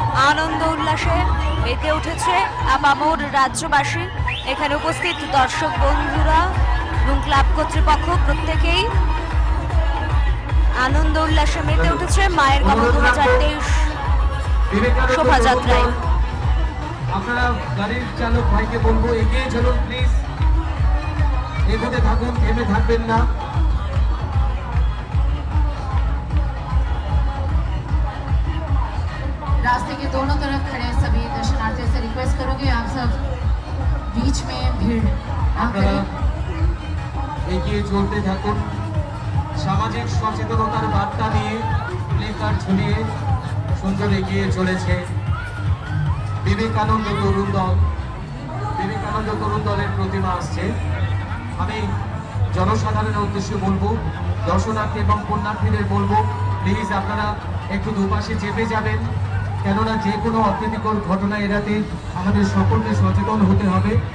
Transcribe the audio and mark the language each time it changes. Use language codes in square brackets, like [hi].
[bn] আনন্দ উল্লাসে মেতে উঠেছে আপামর রাজ্যবাসী, এখানে উপস্থিত দর্শক বন্ধুরা এবং ক্লাব কর্তৃপক্ষ প্রত্যেকেই আনন্দ উল্লাসে মেতে উঠেছে মায়ের গমন 2023 শোভাযাত্রায়। আপনারা গাড়ির চালক ভাইকে বলবো এগিয়ে চলুন প্লিজ, এগোতে থাকুন, থেমে থাকবেন না। [hi] दोनों तरफ खड़े हैं सभी दर्शनार्थियों से रिक्वेस्ट करूंगी आप सब बीच में भीड़ ना [bn] আপনারা [hi] करें। [bn] এগিয়ে চলতে থাকুন। সামাজিক সচেতনতার বার্তা নিয়ে প্লেকার্ড ঝুলিয়ে সুন্দর এগিয়ে চলেছে বিবেকানন্দ তরুণ দল। বিবেকানন্দ তরুণ দলের প্রতিমা আসছে। আমি জনসাধারণের উদ্দেশ্যে বলবো, দর্শনার্থী এবং পুণ্যার্থীদের বলবো, প্লিজ আপনারা একটু দুপাশে চেপে যাবেন, কেননা যে কোনো অপ্রীতিকর ঘটনা এড়াতে আমাদের সকলকে সচেতন হতে হবে।